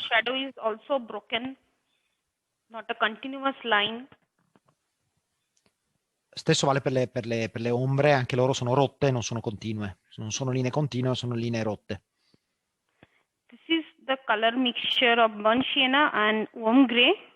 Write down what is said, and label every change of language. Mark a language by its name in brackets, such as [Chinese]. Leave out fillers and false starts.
[English] shadow is also broken, not a continuous line. [Italian] Stesso vale per le ombre, anche loro sono rotte, non sono continue. Non sono linee continue, sono linee rotte. [English] This is the color mixture of burnt sienna and warm gray.